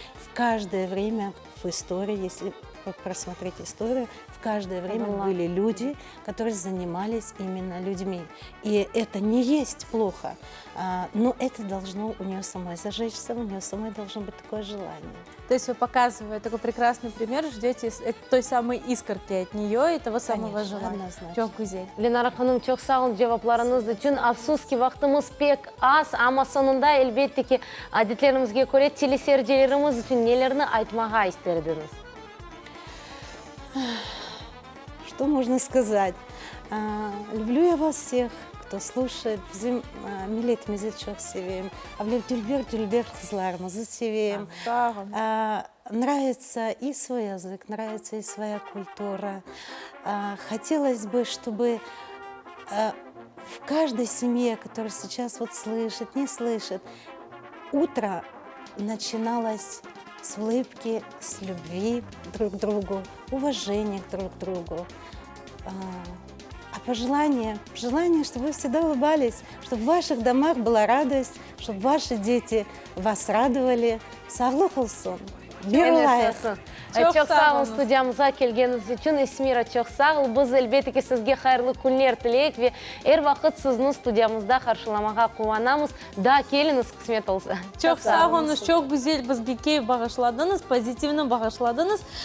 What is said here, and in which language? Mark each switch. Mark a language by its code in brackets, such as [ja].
[ru] В каждое время в истории, если просмотреть историю, в каждое время были люди, которые занимались именно людьми. И это не есть плохо, но это должно у нее самой зажечься, у нее самой должно быть такое желание. То есть вы, показывая такой прекрасный пример, ждете той самой искорки от нее и того самого желания. [crh] Çok güzel. Ленара ханым, çok sağ olun cevaplarınız için. Afsus ki vaktimiz pek az, ama sonunda elbette ki adetlerimizге göre teleseyircilerimiz için nelerini айтмаға isterdiniz? [ru] Что можно сказать? Люблю я вас всех, кто слушает. [crh] Bizim milletimizi çok seviyorum. Тюльбер kızlarımızı seviyorum. [ru] Нравится и свой язык, нравится и своя культура. Хотелось бы, чтобы в каждой семье, которая сейчас вот слышит, не слышит, утро начиналось с улыбки, с любви друг к другу, уважения друг к другу. А пожелание, чтобы вы всегда улыбались, чтобы в ваших домах была радость, чтобы ваши дети вас радовали. [crh] Саглы холсон. Мирлаев. Çok sağ olun stüdyamıza gelgeniz için. Esmira çok sağ olun. Biz elbette sizge hayırlı günler dileyik ve her vakit sizni stüdyamızda karşılamağa kuvvanamız. Da geliniz kısmet olsa. Çok sağ olunuz, çok güzel bizge keyif bağışladınız, pozitivini bağışladınız.